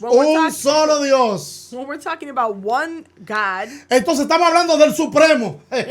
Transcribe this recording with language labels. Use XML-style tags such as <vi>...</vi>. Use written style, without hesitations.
<en>When we're</en> <es>un</es> <en>talking-</en> <es>solo Dios,</es> <en>When we're talking about one God,</en> <es>entonces estamos hablando del Supremo.</es>